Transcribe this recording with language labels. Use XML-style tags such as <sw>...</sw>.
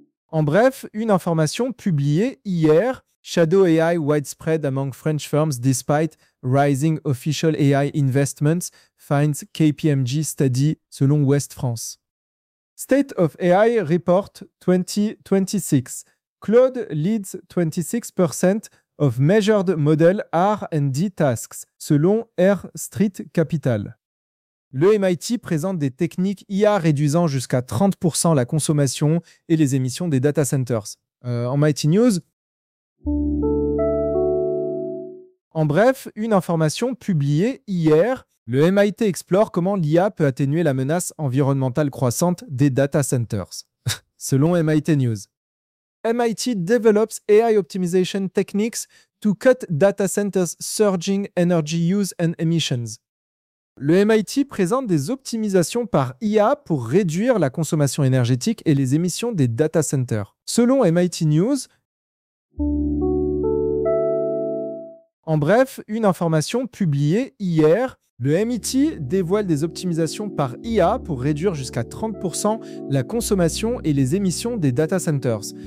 <fr>En bref, une information publiée hier,</fr> <en>Shadow AI widespread among French firms despite rising official AI investments, finds KPMG study, selon Ouest France. State of AI Report 2026. Cloud leads 26% of measured model R&D tasks, selon Air Street Capital.</en> <fr>Le MIT présente des techniques IA réduisant jusqu'à 30% la consommation et les émissions des data centers. En MIT News. En bref, une information publiée hier, le MIT explore comment l'IA peut atténuer la menace environnementale croissante des data centers, selon MIT News.</fr> <en>MIT develops AI optimization techniques to cut data centers' surging energy use and emissions.</en> <fr>Le MIT présente des optimisations par IA pour réduire la consommation énergétique et les émissions des data centers. Selon MIT News, en bref, une information publiée hier, le MIT dévoile des optimisations par IA pour réduire jusqu'à 30% la consommation et les émissions des data centers.</fr>